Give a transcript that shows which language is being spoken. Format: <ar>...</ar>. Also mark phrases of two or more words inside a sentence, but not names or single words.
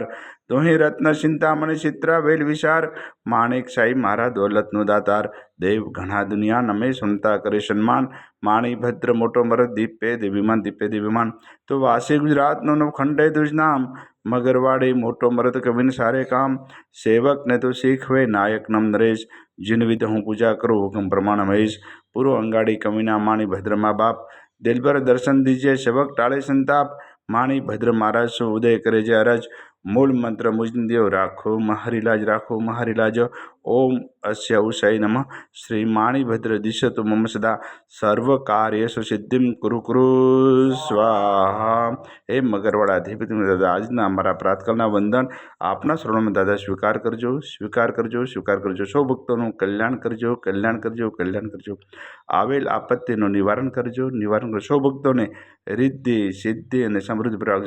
<gu>તુહી રત્ન ચિંતામણી ચિત્રા વેલ વિચાર, માણિક સાઈ મારા દોલતનો દાતાર। દેવ ઘણા દુનિયા નમે સુનતા કરે સન્માન, માણિભદ્ર મોટો મરદ દીપે દિવ્યમાન દીપે દિવ્યમાન। તો વાસી ગુજરાતનો નવખંડે તુજ નામ, મગરવાડી મોટો મરદ કવિન સારે કામ। સેવકને તો શીખવે નાયક નમ નરેશ,</gu> <hi>जिन विध हूँ पूजा करो हुक्म प्रमाण महेश। पूर्व अंगाड़ी कविना माणिभद्र माँ बाप, दिलबर दर्शन दीजिए सेवक टाले संताप। माणिभद्र महाराज सो उदय करे जे अरज, मूल मंत्र मुजदेव राखो महारिलाज राखो महारिलाज।</hi> <sa>ओम अस्य उषय नमः। श्री माणिभद्र दिशतु मम सदा, सर्व कार्येषु सिद्धिं कुरु कुरु स्वाहा।</sa> <gu>हे મગરવાડાધિપતિ દાદા, આજના અમારા પ્રાતકાળના વંદન આપના શરણોમાં દાદા સ્વીકાર કરજો, સ્વીકાર કરજો, સ્વીકાર કરજો। સૌ ભક્તોનું કલ્યાણ કરજો, કલ્યાણ કરજો, કલ્યાણ કરજો। આવેલ આપત્તિનું નિવારણ કરજો, નિવારણ કરજો। સૌ ભક્તોને રિદ્ધિ સિદ્ધિ અને સમૃદ્ધિ પ્રાપ્ત।</gu>